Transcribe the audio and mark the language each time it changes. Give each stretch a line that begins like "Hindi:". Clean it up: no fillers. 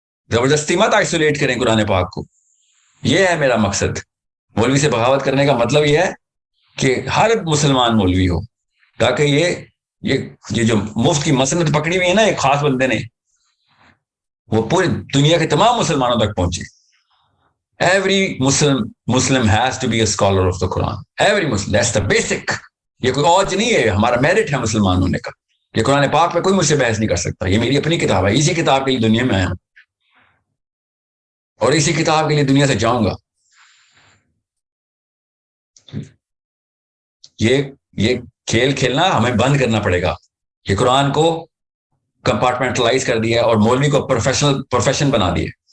Urdu: زبردستی مت آئسولیٹ کریں قرآن پاک کو. یہ ہے میرا مقصد. مولوی سے بغاوت کرنے کا مطلب یہ ہے کہ ہر مسلمان مولوی ہو, تاکہ یہ جو مفت کی مسنت پکڑی ہوئی ہے نا ایک خاص بندے نے, وہ پوری دنیا کے تمام مسلمانوں تک پہنچے.
English: Every Muslim has to be a scholar of the Quran. Every Muslim, that's the basic.
Urdu: یہ کوئی اور نہیں ہے, ہمارا میرٹ ہے مسلمان ہونے کا. یہ قرآن پاک پہ کوئی مجھ سے بحث نہیں کر سکتا. یہ میری اپنی کتاب ہے, اسی کتاب کے لیے دنیا میں آیا ہوں اور اسی کتاب کے لیے دنیا سے جاؤں گا. یہ کھیل کھیلنا ہمیں بند کرنا پڑے گا. یہ قرآن کو کمپارٹمنٹلائز کر دیا اور مولوی کو پروفیشن بنا دیا.